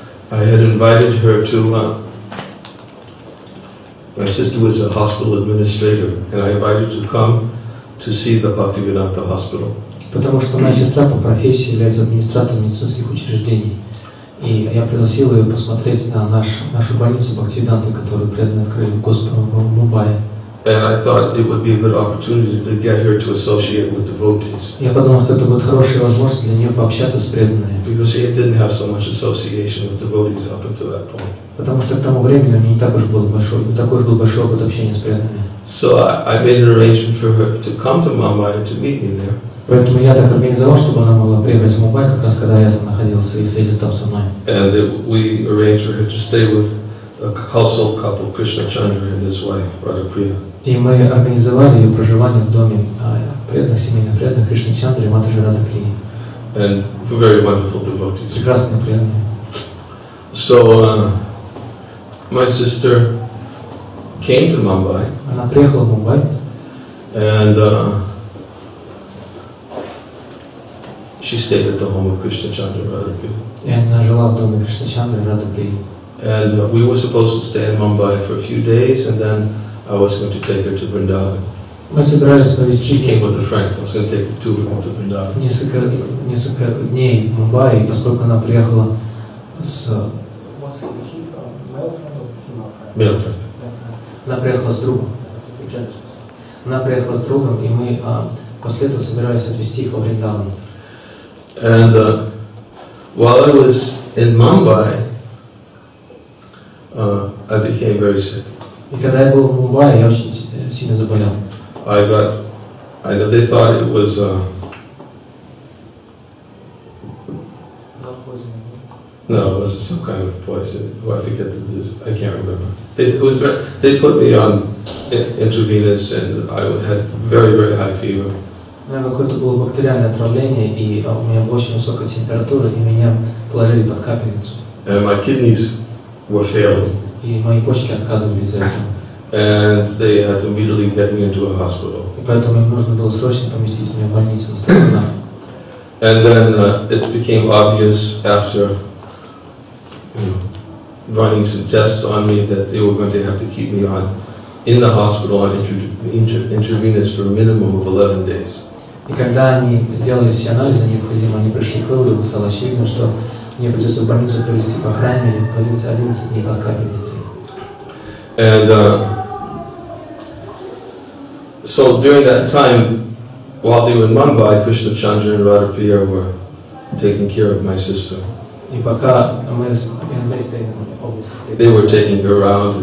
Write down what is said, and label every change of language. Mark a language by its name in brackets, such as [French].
[English] I had invited her to, my sister was a hospital administrator, and I invited her to come to see the Bhaktivinoda hospital. [Russian] Потому что моя сестра по профессии является администратором медицинских учреждений. И я пригласил ее посмотреть на нашу больницу Бхактиведанты, которую преданно открыли Господом в Мумбаи. [English] And I thought it would be a good opportunity to get her to associate with devotees. [Russian] Я подумал, что это будет хорошая возможность для нее пообщаться с преданными. [English] Because she didn't have so much association with devotees up until that point. [Russian] Потому что к тому времени у нее не такой уж был большой опыт общения с преданными. [English] So I made an arrangement for her to come to Mumbai and to meet me there. [Russian] Поэтому я так организовал, чтобы она могла приехать в Мумбай, как раз когда я там находился, и встретиться там со мной. [English] And we arranged for her to stay with a household couple, Krishna Chandra and his wife, Radhapriya. [Russian] И мы организовали ее проживание в доме преданных, семейных преданных Кришны Чандры и Матаджи Радхаприи. [English] And very wonderful devotees. [Russian] Прекрасные преданные. [English] So my sister came to Mumbai. [Russian] Она приехала в Мумбай. [English] And she stayed at the home of Krishna Chandra and Radhapriya. [Russian] И она жила в доме Кришны Чандры и Радхаприи. [English] And we were supposed to stay in Mumbai for a few days, and then I was going to take her to Vrindavan. [Russian] Мы собирались провести [English] She came with a friend. I was going to take the two of them to Vrindavan. [Russian] несколько дней в Мумбаи, поскольку она приехала с... [English] Male friend. [Russian] Она приехала с другом. Она приехала с другом, и мы после этого собирались отвезти их во Вриндаван. [English] And while I was in Mumbai, I became very sick. [Russian] И когда я был в Мумбаи, я очень сильно заболел. [English] I know they thought it was no, it wasn't some kind of poison. I forget the disease. I can't remember. They put me on intravenous, and I had very, very high fever. [Russian] У меня какое-то было бактериальное отравление, и у меня была очень высокая температура, и меня положили под капельницу. [English] And my kidneys were failing. [Russian] И мои почки отказывались из-за этого. [English] And they had to immediately get me into a hospital. [Russian] И поэтому им нужно было срочно поместить меня в больницу на стационар. [English] And then it became obvious after running some tests on me that they were going to have to keep me in the hospital on intravenous for a minimum of 11 days. [Russian] И когда они сделали все анализы необходимые, они пришли к выводу, стало очевидно, что мне придется в больнице провести по крайней мере 11 дней под капельницей. [English] And so during that time, while they were in Mumbai, Krishna Chandra and Radhapriya were taking care of my sister. [Russian] И пока мы [English] they were taking her around.